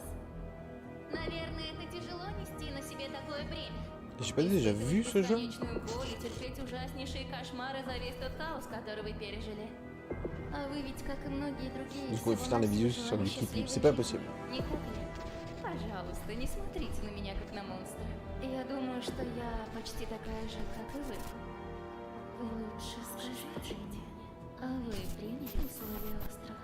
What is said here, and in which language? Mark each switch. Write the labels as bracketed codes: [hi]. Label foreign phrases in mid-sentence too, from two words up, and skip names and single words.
[ru] Наверное, это тяжело нести на себе такое бремя. [fr] J'ai pas déjà vu ce jeu? [ru] Бесконечную боль и терпеть ужаснейшие кошмары за весь тот хаос, который вы пережили. А вы ведь, как и многие другие, [fr] Il faut faire des vidéos sur du clip, c'est pas possible. [ru] не так ли? Пожалуйста, не смотрите на меня как на монстра. Я думаю, что я почти такая же, как и вы. Вы лучше скажите, а вы приняли условия острова?